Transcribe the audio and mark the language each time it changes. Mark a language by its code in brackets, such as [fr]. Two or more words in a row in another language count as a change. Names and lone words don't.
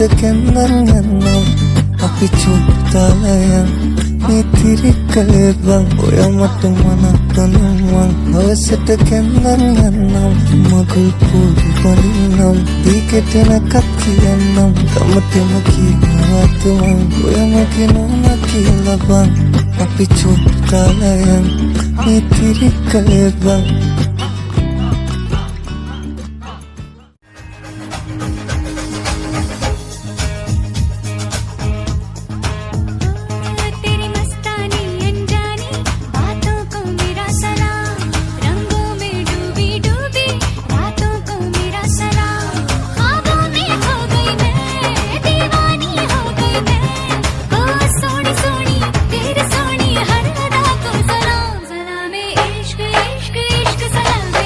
[si] කැන්දන් යන්නම් අපි චුට්ටලයන් නිතිරි කලේ බං ඔයා මට මනාප නම් මං හවසට කැන්දන් යන්නම් මගුල් පොඩි බඳින්නම් දීකෙටනකත් කියන්නම් ගමටම කියනවත් මං ඔයා මගේ නෝනා කියලා බං අපි චුට්ටලයන් නිතිරි කලේ බං [hi] तेरी मस्तानी अनजानी बातों को मेरा सलाम रंगों में डूबी डूबी रातों को मेरा सलाम ख्वाबों में खो गई मैं दीवानी हो गई मैं ओ सोनी सोनी तेरे सोनी हर अदा को सलाम सलाम इश्क इश्क इश्क सलाम